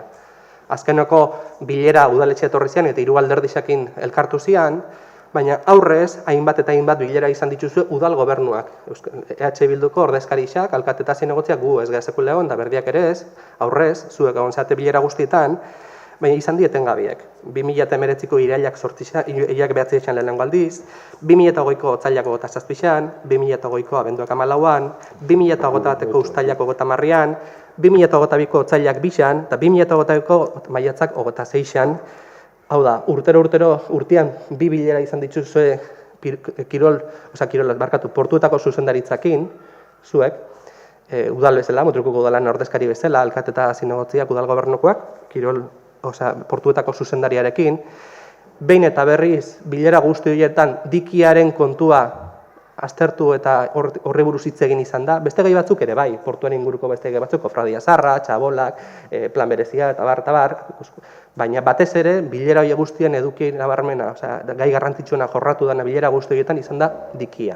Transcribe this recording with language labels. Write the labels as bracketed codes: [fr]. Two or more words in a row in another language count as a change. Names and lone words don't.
[eu] Azkeneko bilera udaletxea etorri zian eta 3 alderdiarekin elkartu zian, baina aurrez, hainbat eta hainbat bilera izan dituzue udal gobernuak. EH Bilduko ordezkarixak, alkate eta zinegotziak gu ez gehazeku lehon, da berdiak ere ez, aurrez, zuek egon zeate bilera guztietan, baina izan dieten gabiek. 2019ko irailak behatzi etxan lehenengo aldiz, 2008ko otzailak 27an, 2008ko abenduak 14an, 2008ko ustailak 30an, 2008ko otzailak 2an, eta 2008ko maiatzak 26an. Hau da, urtean 2 bilera izan dituzue portuetako zuzendaritzakin, zuek, udal bezala, Mutrikuko udalan ordezkari bezala, alkate eta zinegotziak udal gobernukoak, portuetako zuzendariarekin, behin eta berriz bilera guzti horietan dikiaren kontua aztertu eta horri buruz hitz egin izan da, beste gai batzuk ere bai, portuaren inguruko beste gai batzuk, kofradia zarra, txabolak, plan berezia eta bar, baina batez ere bilera hori guztien eduki nabarmena, gai garrantzitsuena jorratu dena bilera guzti horietan izan da dikia.